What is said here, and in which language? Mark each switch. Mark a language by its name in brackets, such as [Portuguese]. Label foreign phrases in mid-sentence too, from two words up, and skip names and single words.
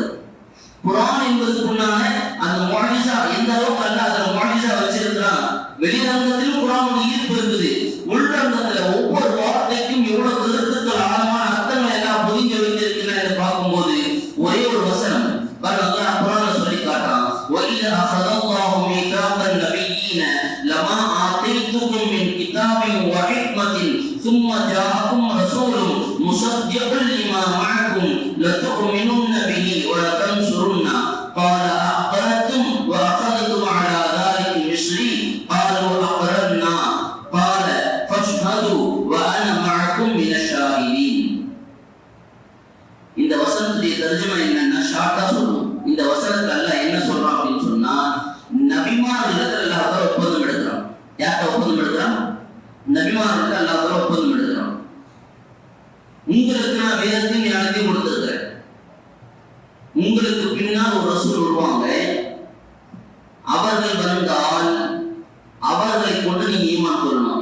[Tamil] குர்ஆன் என்பதுக்குண்டான அந்த முஅஜிஸா எந்த அளவுக்கு அல்லாஹ் அந்த முஅஜிஸா வச்சிருக்கிறான். வெளிரங்கத்திலும் குர்ஆனுடைய ஈர்ப்பு இருக்குது, உள்ரங்கத்துல ஒவ்வொரு வார்த்தைக்கும் எவ்வளவு கருத்துக்கள் ஆழமான அர்த்தங்கள் எல்லாம் பொதிஞ்சு வைத்திருக்கின்றன என்று பார்க்கும்போது ஒரே ஒரு வசனம் அல்லாஹ் குர்ஆன்ல சொல்லி காட்டுறான். [Arabic] وَإِذَا أَخَذَ اللَّهُ مِيثَاقَ النَّبِيِّينَ لَمَا آتَيْتُكُم مِّن كِتَابٍ وَحِكْمَةٍ ثُمَّ جَاءَكُمْ رَسُولٌ مُصَدِّقٌ لِّمَا مَعَكُمْ لَتُؤْمِنُنَّ بِهِ وَلَتَنصُرُنَّهُ قَالَ أَأَقْرَرْتُمْ وَأَخَذْتُمْ عَلَى ذَلِكَ إِصْرِي قَالُوا أَقْرَرْنَا قَالَ فَاشْهَدُوا وَأَنَا مَعَكُمْ مِنَ الشَّاهِدِينَ. [Tamil] இந்த வசனத்துடைய தர்ஜுமா என்னன்னா ஷார்ட்டா சொல்லுவோம். இந்த வசனத்துல அல்லாஹ் என்ன சொல்றான் அப்படின்னு சொன்னா, நபிமார்களிடத்துல அல்லாஹ் ஒப்பந்தம் எடுக்கிறான். யார்கிட்ட ஒப்பந்தம் எடுக்கிறான்? நபிமார்களிடத்துல அல்லாஹ் ஒப்பந்தம் எடுக்கிறான். உங்களுக்கு நான் வேதத்தையும் ஞானத்தையும் கொடுத்திருக்கிறேன், உங்களுக்கு பின்னால் ஒரு ரசூல் வருவாங்க, அவர்கள் வந்தால் அவர்களை கொண்டு நீங்க ஈமான் கொள்ளணும்.